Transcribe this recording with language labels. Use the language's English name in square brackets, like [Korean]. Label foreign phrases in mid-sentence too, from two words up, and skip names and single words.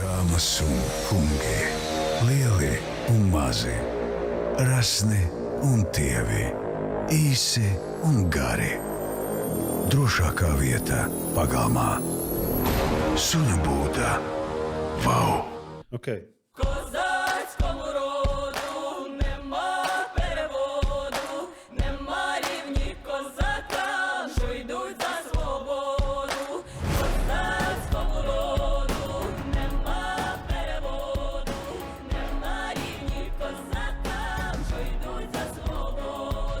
[Latvian] Dāmas un kungi, lieli un mazi, rasni un tievi, īsi un gari. Drošākā vieta pagalmā. Suņu būda. Vau! Okay. [Ukrainian] Козацькому роду нема переводу, нема рівні козакам, що йдуть за свободу. Козацькому роду нема переводу, нема рівні козакам, що йдуть за свободу.